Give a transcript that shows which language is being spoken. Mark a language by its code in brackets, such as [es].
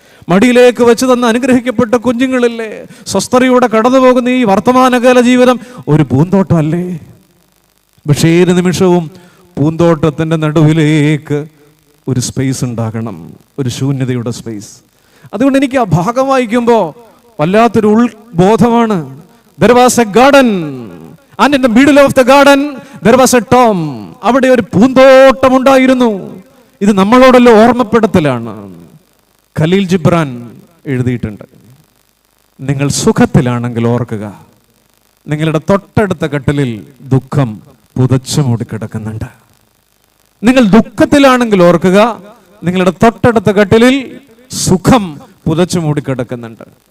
[ml] മടിയിലേക്ക് വെച്ച് തന്ന അനുഗ്രഹിക്കപ്പെട്ട കുഞ്ഞുങ്ങളില്ലേ, സ്വസ്ഥതയോടെ കടന്നു പോകുന്ന ഈ വർത്തമാനകാല ജീവിതം ഒരു പൂന്തോട്ടമല്ലേ? പക്ഷേ ഏത് നിമിഷവും പൂന്തോട്ടത്തിൻ്റെ നടുവിലേക്ക് ഒരു സ്പേസ് ഉണ്ടാകണം, ഒരു ശൂന്യതയുടെ സ്പേസ്. അതുകൊണ്ട് എനിക്ക് ആ ഭാഗം വായിക്കുമ്പോൾ വല്ലാത്തൊരു ഉൾബോധമാണ്. [en] There was a garden and in the middle of the garden there was a tomb. [ml] അവിടെ ഒരു പൂന്തോട്ടം ഉണ്ടായിരുന്നു. ഇത് നമ്മളോടുള്ള ഓർമ്മപ്പെടുത്തലാണ്. ഖലീൽ ജിബ്രാൻ എഴുതിയിട്ടുണ്ട്, നിങ്ങൾ സുഖത്തിലാണെങ്കിൽ ഓർക്കുക, നിങ്ങളുടെ തൊട്ടടുത്ത കട്ടിലിൽ ദുഃഖം പുതച്ചു മൂടിക്കിടക്കുന്നുണ്ട്. നിങ്ങൾ ദുഃഖത്തിലാണെങ്കിൽ ഓർക്കുക, നിങ്ങളുടെ തൊട്ടടുത്ത കട്ടിലിൽ സുഖം പുതച്ചു മൂടിക്കിടക്കുന്നുണ്ട്.